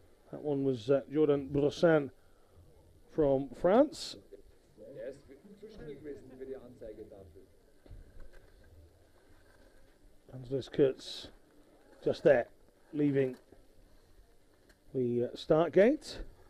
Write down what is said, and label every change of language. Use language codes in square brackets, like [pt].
[en] That one was Jordan Brossan from France. [de] Ist zu schnell gewesen für die Anzeigetafel. [en] Andreas Kurz just there, leaving the start gate.